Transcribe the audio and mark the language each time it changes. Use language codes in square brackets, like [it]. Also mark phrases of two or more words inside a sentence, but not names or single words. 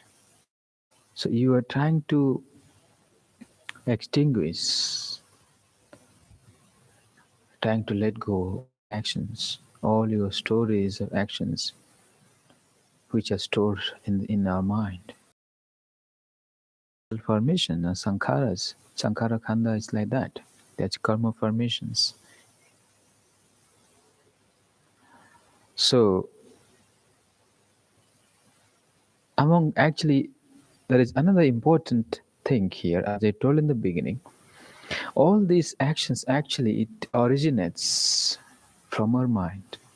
[en] So you are trying to extinguish, trying to let go all actions, all your stories of actions which are stored in our mind. Formation, sankharas. [pi] Sankhara khanda [en] is like that. That's karma formations. So, among actually, there is another important thing here, as I told in the beginning. All these actions actually it originates from our mind.